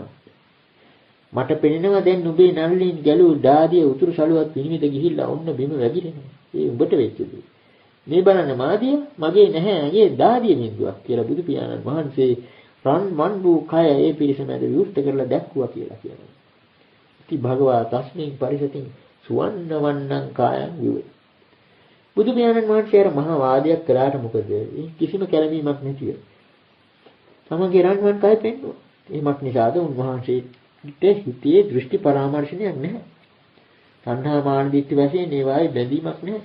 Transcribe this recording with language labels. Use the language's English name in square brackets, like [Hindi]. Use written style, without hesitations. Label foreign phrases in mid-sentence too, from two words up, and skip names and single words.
[Sinhala] මට පෙනෙනවා දැන් නුඹේ නල්ලෙන් ගැලූ දාදිය උතුරු සළුවත් විනිවිද ගිහිල්ලා ඔන්න බිම වැగిරෙනවා. ඒ උඹට වෙච්ච දේ. මේ බලන්න මාදිය මගේ නැහැ ඇගේ දාදිය මින්දුවක් කියලා බුදු පියාණන් වහන්සේ රන් මන් වූ කය ඒ පිරිස මැද විවෘත කරලා දැක්වුවා කියලා කියනවා. [Pali] ඉති භගවා තස්මින් පරිසතින් සුවන්න වන්නං කායං විවේ. [Sinhala] බුදු පියාණන් වහන්සේ අර මහා වාදයක් කළාට මොකද? කිසිම කැළඹීමක් නැතිව. තමගේ රන්වන් කය පෙන්නුවා. ඒමත් නිසාද උන්වහන්සේ හිතේ දෘෂ්ටි පරාමර්ශනයක් නැහැ. සංහා මාන දිට්ඨි වශයෙන් ඒවායේ බැඳීමක් නැහැ.